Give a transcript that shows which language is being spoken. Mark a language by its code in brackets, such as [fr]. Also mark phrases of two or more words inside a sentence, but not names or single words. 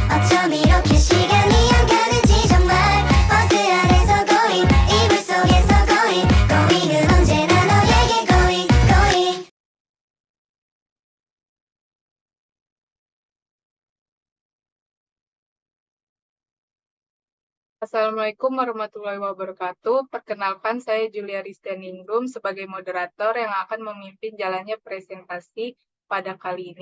[ko] 어쩜 이렇게 시간이 안 가는지 정말 버스 안에서 고잉 이불 속에서 고잉 고잉은 언제나 너에게 고잉 고잉. [ar] السلام عليكم ورحمة الله وبركاته. [id] Perkenalkan, saya Julia Rizdaningrum sebagai moderator yang akan memimpin jalannya presentasi pada kali ini.